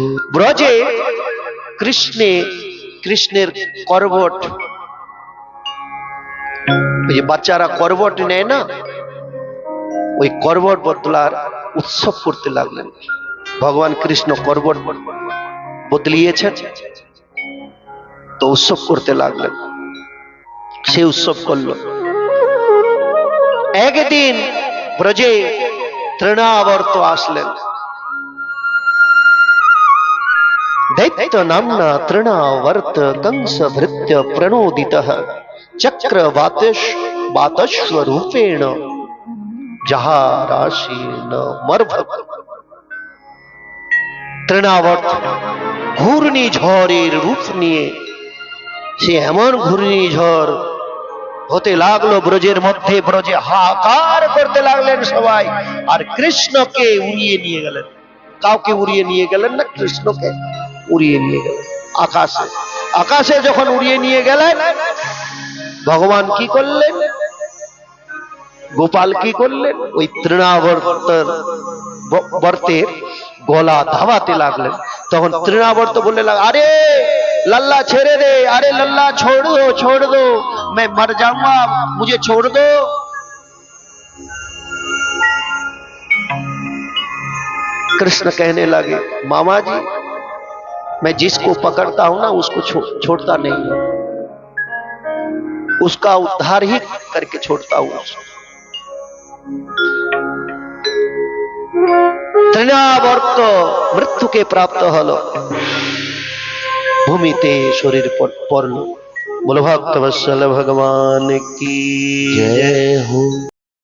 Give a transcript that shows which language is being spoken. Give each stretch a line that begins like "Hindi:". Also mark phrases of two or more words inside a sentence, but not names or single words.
Bangla: ব্রজে কৃষ্ণের করবট ওই যে বাচ্চারা করবট নেয় না, ওই করবট বদলার উৎসব করতে লাগলেন। ভগবান কৃষ্ণ করবট বদলিয়েছেন, তো উৎসব করতে লাগলেন। সে উৎসব করল। একদিন ব্রজে তৃণাবর্ত আসলেন।
Sanskrit: दैत्य नाम्ना तृणावर्त कंस भृत्य प्रणोदितः चक्र वातश्व रूपेण जहाराशीन मर्भक।
Bangla: তৃণাবর্ত ঘূর্ণিঝড়ের রূপ নিয়ে সে এমন ঘূর্ণিঝড় হতে লাগলো ব্রজের মধ্যে। ব্রজে হাহাকার করতে লাগলেন সবাই, আর কৃষ্ণকে উড়িয়ে নিয়ে গেলেন। কাউকে উড়িয়ে নিয়ে গেলেন না, কৃষ্ণকে উড়িয়ে নিয়ে গেলেন আকাশে। আকাশে যখন উড়িয়ে নিয়ে গেলেন, ভগবান কি করলেন? গোপাল কি করলেন? ওই তৃণাবর্তের গলা ধাওয়াতে লাগলেন। তখন তৃণাবর্ত বললে লাগ, আরে
Hindi: लल्ला छेड़े दे, अरे लल्ला छोड़ दो, मैं मर जाऊंगा, मुझे छोड़ दो। कृष्ण कहने लगे, मामा जी मैं जिसको पकड़ता हूं ना उसको छोड़ता नहीं हूं, उसका उद्धार ही करके छोड़ता हूं।
Bangla: তৃণাবর্ত মৃত্যুকে প্রাপ্ত হলো, ভূমিতে শরীর পড়ল। বলো ভক্তবৎসল ভগবান কি জয় हो।